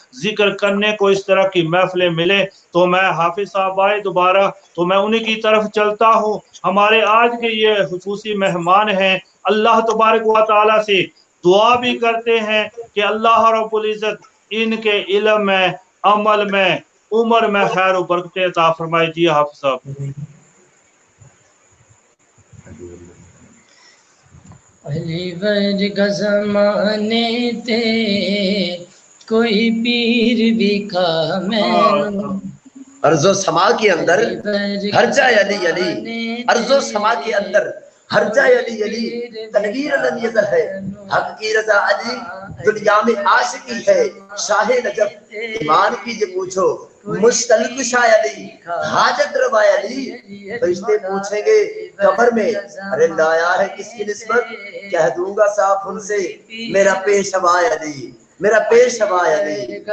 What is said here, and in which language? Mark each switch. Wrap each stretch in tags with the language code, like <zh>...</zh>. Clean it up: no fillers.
<ur>ذکر کرنے کو اس طرح کی محفلیں ملے۔ تو میں حافظ صاحب آئے دوبارہ تو میں انہی کی طرف چلتا ہوں۔ ہمارے آج کے یہ خصوصی مہمان ہیں، اللہ تبارک و تعالیٰ سے دعا بھی کرتے ہیں کہ اللہ رب العزت ان کے علم میں، عمل میں، عمر میں خیر و برکت عطا فرمائے۔ جی حافظ صاحب۔</ur> <pa>علی ورگا زمانے تے کوئی پیر بھی کھا مینوں،</pa> <ur>ارض و سما کے اندر ہر جائے علی علی، ارض و سما کے اندر ہر جائے علی علی، تنویر لم یزل ہے حق کی رضا علی، دنیا میں عاشقی ہے شاہ نجف، ایمان کیجئے پوچھو مشتلق شاہ علی، حاجت روا علی۔ فرشتے پوچھیں گے قبر میں ارے لایا ہے کس کی نسبت، کہہ دوں گا صاف ان سے میرا پیشوا علی، میرا پیشوا علی۔</ur>